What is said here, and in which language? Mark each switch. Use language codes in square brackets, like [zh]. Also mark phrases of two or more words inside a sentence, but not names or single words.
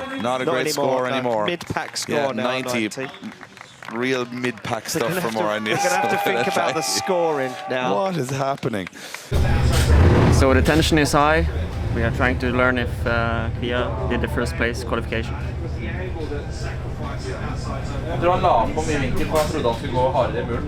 [en] Not a great score anymore. Mid-pack score yeah, now, 90. Real mid-pack stuff from Oren Nielsen. We're going to have to think about the scoring now. What is happening? So the tension is high. We are trying to learn if Kia did the first place qualification. [no] Jeg tror han la på mye vinkel, for han trodde han skulle gå hardere I muren.